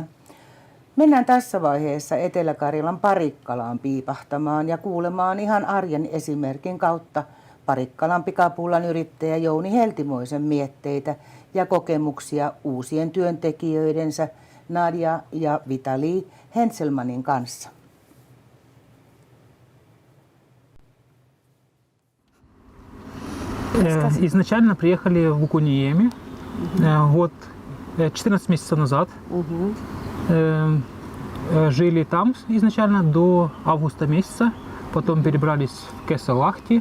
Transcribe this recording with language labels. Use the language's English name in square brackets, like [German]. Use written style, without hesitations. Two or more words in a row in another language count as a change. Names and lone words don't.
[Finnish] Mennään tässä vaiheessa Etelä-Karjalan Parikkalaan piipahtamaan ja kuulemaan ihan arjen esimerkin kautta Parikkalan pikapullan yrittäjä Jouni Heltimoisen mietteitä ja kokemuksia uusien työntekijöidensä Nadia ja Vitali Henselmanin kanssa. [Russian] Изначально приехали в Окуниеме год 14 месяцев назад. Жили там изначально до августа месяца, потом перебрались в Кесалахти.